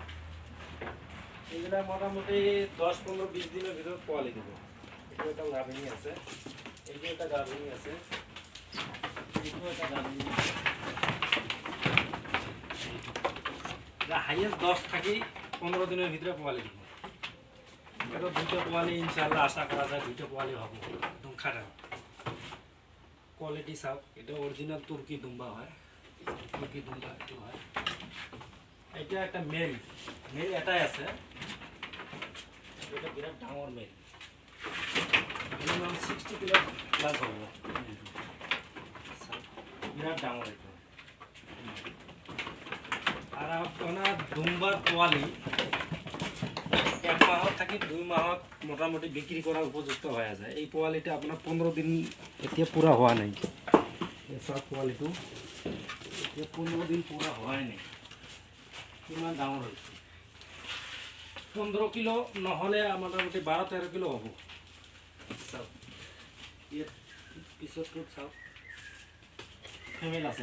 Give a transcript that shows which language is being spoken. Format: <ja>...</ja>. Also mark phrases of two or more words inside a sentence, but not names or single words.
<as>এইবিলাক মোটামুটি 10-15-20 দিনৰ ভিতৰত পোৱালি দিব। এইটো এটা গাভিনী আছে, এইটো এটা গাভিনী আছে, এইটো এটা গাভিনী আছে।</as> <bn>হাইয়েষ্ট 10-15 দিনের ভিতরে পোয়ালি দিব। এটা দুইটা পোয়ালি ইনশাআল্লাহ আশা করা যায়, দুইটা পোয়ালি হব একদম খারাপ কোয়ালিটি।</bn> <as>চাওক, এটা অরিজিনাল তুর্কি দুম্বা হয়, তুর্কি দুম্বা এটো হয়। এটা একটা মেল এটাই আছে, এটা বিরাট ডাঙর মেল, মিনিমাম 60 কিলো প্লাস হব। বিরাট ডাঙর এটা।</as> <bn>আর আপনার দুম্বার পোয়ালি 1 মাহত থাকি 2 মাহত মোটামুটি বিক্রি করার উপযুক্ত হয়ে যায়। এই পোয়ালিটা আপনার 15 দিন এতিয়া পুরা হওয়া নাই।</bn> <as>সব পোয়ালিটো এতিয়া 15 দিন পুরা হয় নাই, কিমান ডাঙৰ হৈছে। 15 কিলো নহলে মোটামুটি 12-13 কিলো হব। চাওক, ইয়াত পিছতটো চাওক, ফিমেল আছে।</as>